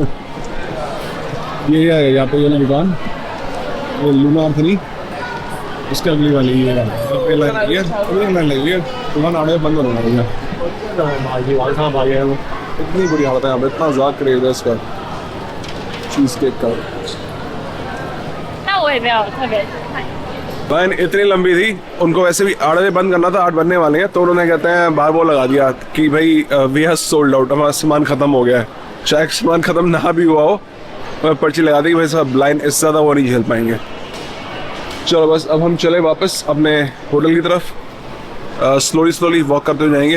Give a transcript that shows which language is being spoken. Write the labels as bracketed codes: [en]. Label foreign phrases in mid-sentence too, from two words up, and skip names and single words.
[hi] ये है यहाँ पे ये ना दुकान, ये लूना आर्थनी, इसके अगली वाली ये लाइन लगी है, लाइन लगी है। दुकान आने बंद होना है भैया। इतनी बुरी हालत है यहाँ पे, इतना ज़्यादा क्रेज है इसका [en] cheese cake [hi] का। [zh] 那我也没有特别 [hi] लाइन इतनी लंबी थी, उनको वैसे भी 8 बजे बंद करना था, 8 बनने वाले हैं, तो उन्होंने कहते हैं बार बोर्ड लगा दिया कि भाई [en] we have sold out, [hi] हमारा सामान खत्म हो गया है। शायद सामान खत्म ना भी हुआ हो, पर्ची लगा दी कि भाई साहब लाइन इससे ज़्यादा वो नहीं झेल पाएंगे। चलो बस अब हम चले वापस अपने होटल की तरफ, [en] slowly walk [hi] करते हुए जाएंगे।